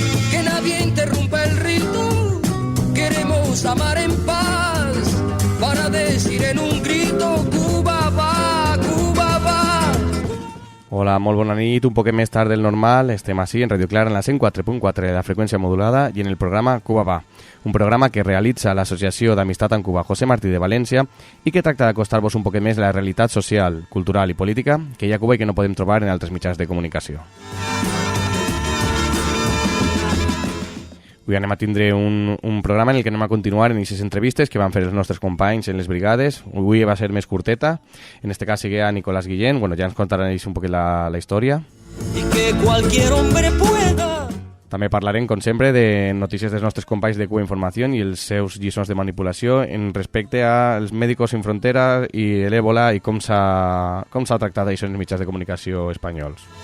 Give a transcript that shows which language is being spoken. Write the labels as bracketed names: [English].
[Spanish] Que nadie interrumpa el ritmo, queremos amar en paz, para decir en un grito, Cuba va, Cuba va. [Catalan] Hola, molt bona nit, un poquet més tard del normal, estem així en Radio Clara en la 104.4 de la freqüència modulada i en el programa Cuba va, un programa que realitza l'Associació d'Amistat amb Cuba José Martí de València i que tracta d'acostar-vos un poquet més la realitat social, cultural i política que hi ha a Cuba i que no podem trobar en altres mitjans de comunicació. Avui anem a tindre un programa en el que anem a continuar en aquestes entrevistes que van fer els nostres companys en les brigades. Avui va ser més curteta. En este cas sigue a Nicolás Guillén. Bueno, ja ens contaran ells un poquet la història. [Spanish] Y que cualquier hombre pueda. [Catalan] També parlarem, com sempre, de notícies dels nostres companys de Cuba Informació i els seus lliçons de manipulació en respecte als Médicos Sin Fronteras i l'Ébola i com s'ha tractat això en els mitjans de comunicació espanyols.